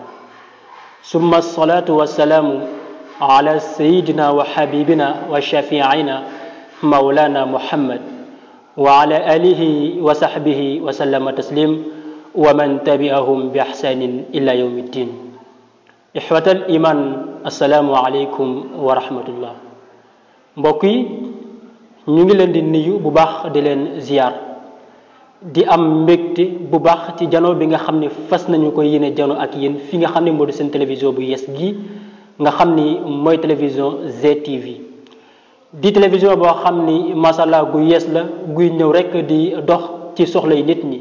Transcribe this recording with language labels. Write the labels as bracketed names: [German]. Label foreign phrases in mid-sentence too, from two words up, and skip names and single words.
[Arabic] ثم الصلاة والسلام على سيدنا وحبيبنا وشفيعنا مولانا محمد وعلى آله وصحبه وسلم تسليم ومن تبعهم بإحسان إلى يوم الدين. إخوة الإيمان، السلام عليكم ورحمة الله. [Wolof] mbokk yi ñu ngi leen di nuyu bu baax di leen ziar di am mbégte bu baax ci jano bi nga xam ne fas nañu ko yéene jano ak yéen fi nga xam ne moo di seen télévision bu yes gi nga xam ni mooy télévision GTV di télévision boo xam ni masala gu yes la guy ñëw rek di dox ci soxlay nit ñi.